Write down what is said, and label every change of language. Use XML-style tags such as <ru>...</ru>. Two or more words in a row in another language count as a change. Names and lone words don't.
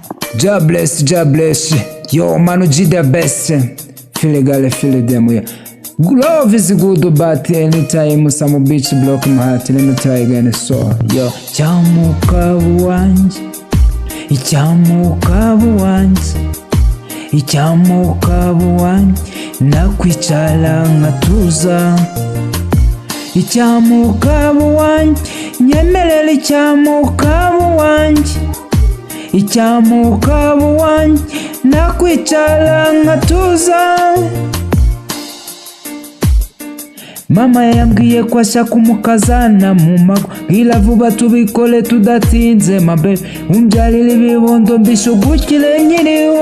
<en>God bless, God bless. Yo, Manu G the best. Feel it, girl, feel them. Love is good, but anytime some bitch block my heart, let me try again. So,</en> <rw>yo, chamuka buwanjye, ichamuka buwanjye, ichamuka buwanjye, nakwicara nkatuza. Ichamuka buwanjye, nyemerera ichamuka buwanjye, ichamuka buwanjye, nakwicara nkatuza. Mama yambwiye ko ashaka umukazana mu mago, bwira vuba tubikore tudatinze mabe, umbyarire ibibondo mbishugukire nkiriho.</rw>